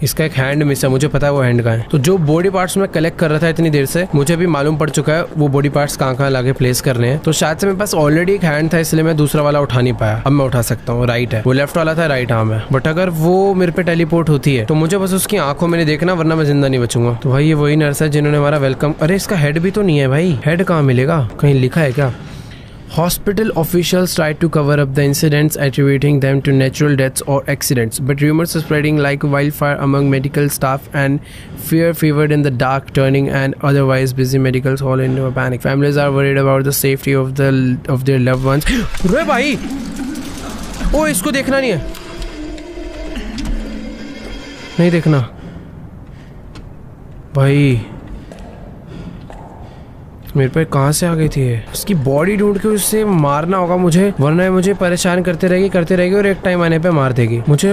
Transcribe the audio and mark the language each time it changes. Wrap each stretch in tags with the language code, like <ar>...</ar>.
<hi>इसका एक hand miss है, मुझे पता है वो हैंड कहाँ है। तो जो बॉडी पार्ट्स मैं कलेक्ट कर रहा था इतनी देर से, मुझे भी मालूम पड़ चुका है वो बॉडी पार्ट्स कहाँ लाके प्लेस करने हैं। तो शायद से मेरे पास ऑलरेडी एक हैंड था, इसलिए मैं दूसरा वाला उठा नहीं पाया। अब मैं उठा सकता हूँ। राइट है, वो लेफ्ट वाला था, राइट आर्म है। बट अगर वो मेरे पे टेलीपोर्ट होती है तो मुझे बस उसकी आंखों में नहीं देखना, वरना मैं जिंदा नहीं बचूंगा। तो भाई ये वही नर्स है जिन्होंने हमारा वेलकम। अरे इसका हेड भी तो नहीं है भाई, हेड कहाँ मिलेगा? कहीं लिखा है क्या?</hi> <en>Hospital officials tried to cover up the incidents, attributing them to natural deaths or accidents, but rumors are spreading like wildfire among medical staff and fear fevered in the dark, turning an otherwise busy medical hall into a panic. Families are worried about the safety of their loved ones.</en> <hi>रे भाई, ओ इसको देखना नहीं है, नहीं देखना भाई। मेरे पे कहाँ से आ गई थी ये? उसकी बॉडी ढूंढ के उससे मारना होगा मुझे, वरना मुझे परेशान करते रहेगी और एक टाइम आने पे मार देगी मुझे।</hi>